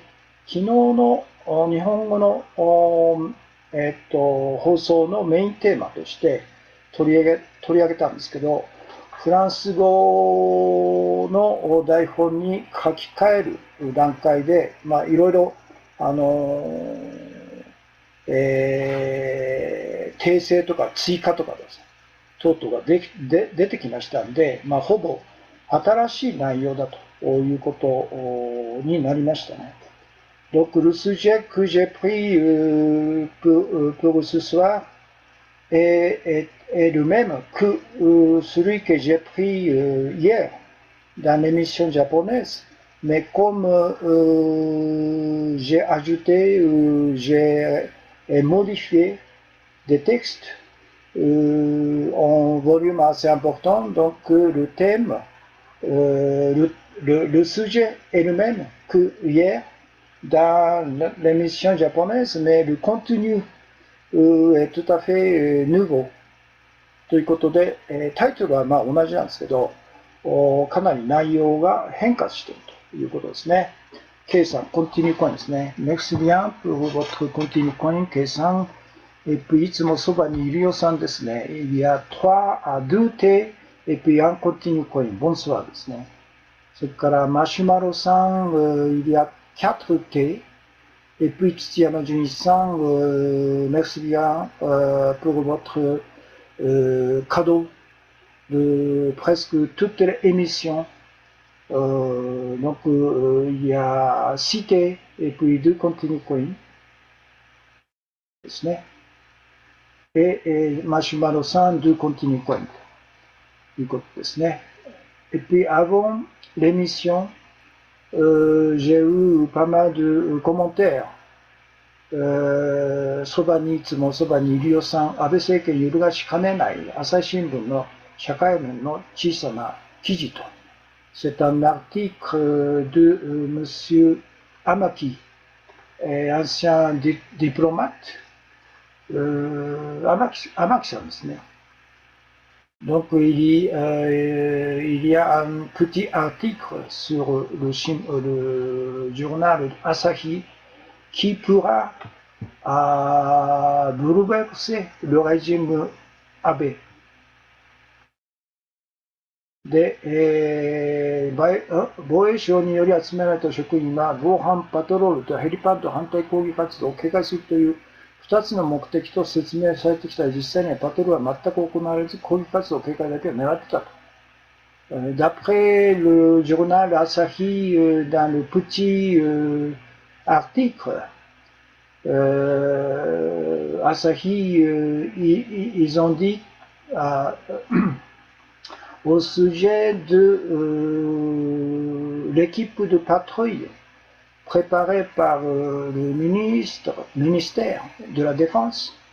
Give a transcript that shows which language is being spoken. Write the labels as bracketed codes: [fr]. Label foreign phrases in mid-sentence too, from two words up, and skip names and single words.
[ja] 昨日の日本語の、放送のメインテーマとして取り上げたんですけど、フランス語の台本に書き換える段階で、いろいろ、訂正とか追加とかですね、等々が出てきましたんで、ほぼ新しい内容だということになりましたね。 [fr] Donc le sujet que j'ai pris pour ce soir est le même que celui que j'ai pris hier dans l'émission japonaise, mais comme j'ai ajouté, j'ai modifié des textes en volume assez important, donc le thème, le sujet est le même que hier dans l'émission japonaise, mais le contenu est tout à fait nouveau. [ja] ということで、タイトルは同じなんですけど、かなり内容が変化しているということですね。K さん、 [en] continue coin [ja] ですね。 [fr] Merci bien pour votre [en] continue coin, [fr] K さん。Et puis、 [ja] いつもそばにいるよさんですね。 [fr] Il y a 3 à 2 T, et puis un [en] continue coin. [ja] Bonsoir ですね。それから、マシュマロさん、 [fr] il y a 4 T. Et puis, Tsuyama Junichi-san, merci bien pour votre cadeau de presque toutes les émissions. Donc, il y a 6 T et puis 2 [en] continue coins. [fr] Et Mashimaro-san, 2 [en] continue coins. [fr] Et puis, avant l'émission, j'ai eu pas mal de commentaires. [ja] そばにいつもそばにいるよさん、安倍政権揺るがしかねない朝日新聞の社会面の小さな記事と、 [fr] c'est un article de Monsieur Amaki, ancien diplomate, [ja] Amaki さんですね。 [fr] Donc il y a un petit article sur le journal Asahi qui pourra bouleverser le régime Abe. [ja] で、防衛省により集められた職員は防犯パトロールとヘリパッド反対抗議活動を警戒するという2つの目的と説明されてきた実際にはパトロールは全く行われず抗議活動警戒だけを狙ってたと。 [fr] D'après le journal Asahi, dans le petit article, Asahi, ils ont dit au sujet de l'équipe de patrouille préparée par le ministère de la Défense.